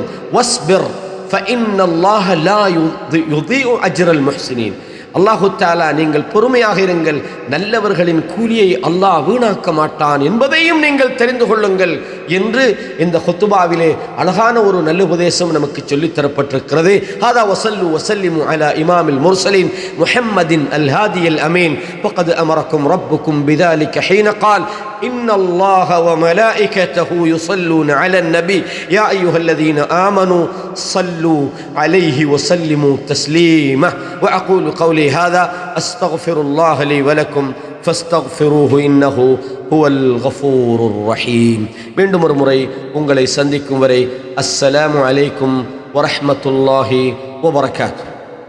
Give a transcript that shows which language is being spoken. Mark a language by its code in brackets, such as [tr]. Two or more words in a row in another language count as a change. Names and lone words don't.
[ar] واصبر فإن الله لا يضيع أجر المحسنين, الله تعالى [ta] நீங்கள் பொறுமையாக இருங்கள், நல்லவர்களின் கூலியை அல்லாஹ் வீணாக்க மாட்டான் என்பதையும் நீங்கள் தெரிந்து கொள்ளுங்கள் என்று இந்த ஹுத்துபாவிலே அழகான ஒரு நல்ல உபதேசம் நமக்கு சொல்லித் தரப்பட்டிருக்கிறது. [ar] هذا وصلوا وسلموا على إمام المرسلين محمد الهادي الأمين. فقد أمركم ربكم بذلك حين قال إن الله وملائكته يصلون على النبي يا أيها الذين آمنوا صلوا عليه وسلموا تسليما. وأقول قولي هذا أستغفر الله لي ولكم فاستغفروه إنه هو الغفور الرحيم. [ta] மீண்டும் ஒரு முறை உங்களை சந்திக்கும் வரை [ar] السلام عليكم ورحمة الله وبركاته.